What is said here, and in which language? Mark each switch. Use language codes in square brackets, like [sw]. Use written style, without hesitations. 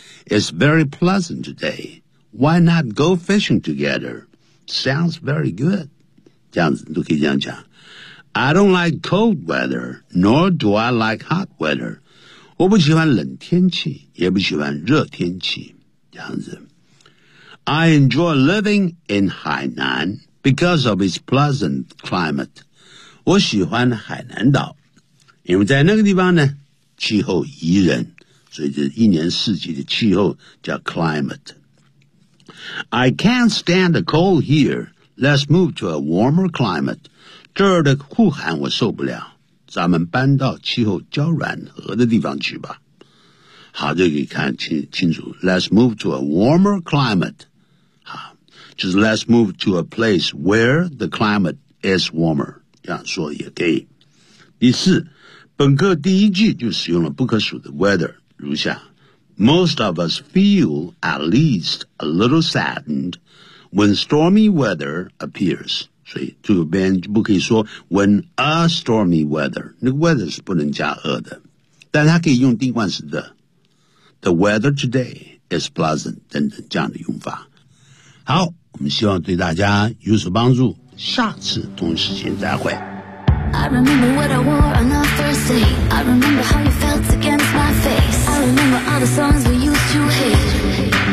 [en] It's very pleasant today. Why not go fishing together? Sounds very good. [zh] 这样子都可以这样讲。 [en] I don't like cold weather, nor do I like hot weather. [zh] 我不喜欢冷天气，也不喜欢热天气。这样子。 [en] I enjoy living in Hainan because of its pleasant climate. [zh] 我喜欢海南岛，因为在那个地方呢，气候宜人，所以这一年四季的气候叫 climate。 [en] I can't stand the cold here. Let's move to a warmer climate. [zh] 这儿的酷寒我受不了，咱们搬到气候较暖和的地方去吧。好，这个看清楚。 [en] Let's move to a warmer climate. [zh] 好，就是 [en] let's move to a place where the climate is warmer. [zh] 这样说也可以。第四，本课第一句就使用了不可数的 weather， 如下 ： [en] Most of us feel at least a little saddened when stormy weather appears。 [zh] 所以这边就不可以说 [en] when a stormy weather， [zh] 那个 weather 是不能加 a 的，但它可以用定冠词的。 [en] The weather today is pleasant [zh] 等等这样的用法。好，我们希望对大家有所帮助。下次同时间再会。 [en] I remember what I wore on our first date. I remember how you felt against my face. I remember all the songs we used to hate.